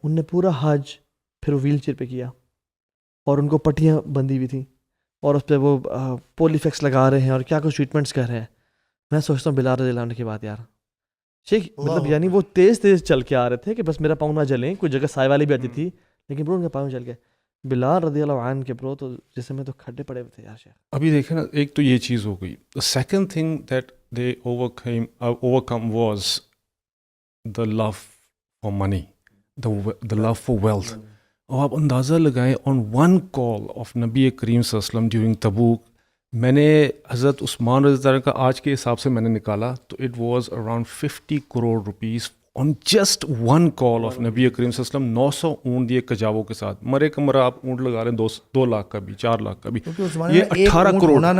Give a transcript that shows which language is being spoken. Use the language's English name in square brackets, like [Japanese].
[Urdu] ان نے پورا حج پھر وہ ویل چیئر پہ کیا, اور ان کو پٹیاں بندھی ہوئی تھیں, اور اس پہ وہ پولی فیکس لگا رہے ہیں اور کیا کچھ ٹریٹمنٹس کر رہے ہیں. میں سوچتا ہوں بلال رضی اللہ عنہ کی بات یار, ٹھیک مطلب یعنی وہ تیز چل کے آ رہے تھے کہ بس میرا پاؤں نہ جلیں. کوئی جگہ سائے والی بھی آتی تھی, لیکن برو ان کے پاؤں جل گئے. بلال رضی اللہ عنہ کے برو تو جسم میں تو کھڈے پڑے ہوئے تھے یار شیخ. ابھی دیکھیں نا, ایک تو یہ چیز ہو گئی. [English] The second thing that they overcome was the love for money, the love for wealth. [Urdu] اور آپ اندازہ لگائیں, [English] on one call of [Urdu] نبی کریم صلی اللہ علیہ وسلم during تبوک, میں نے حضرت عثمان رضی اللہ عنہ کا آج کے حساب سے میں نے نکالا تو [English] it was around 50 crore rupees on just one call of [Urdu] نبی کریم صلی اللہ علیہ وسلم. 900 اونٹ دیے کجاووں کے ساتھ, مرے کا مرا آپ اونٹ لگا رہے ہیں 2 لاکھ کا بھی, 4 لاکھ کا بھی, یہ 18 کروڑ.